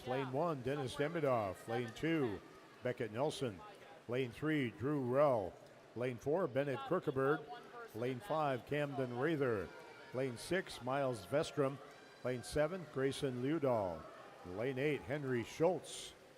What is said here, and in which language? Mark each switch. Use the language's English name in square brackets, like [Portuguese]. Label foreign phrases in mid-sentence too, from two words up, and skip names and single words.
[English] Lane 1, Dennis Demidov. Lane 2, Beckett Nelson. Lane 3, Drew Rell. Lane 4, Bennett Kirkeberg. Lane 5, Camden Rather. Lane 6, Miles Vestrom. Lane 7, Grayson Liudal. Lane 8, Henry Schultz.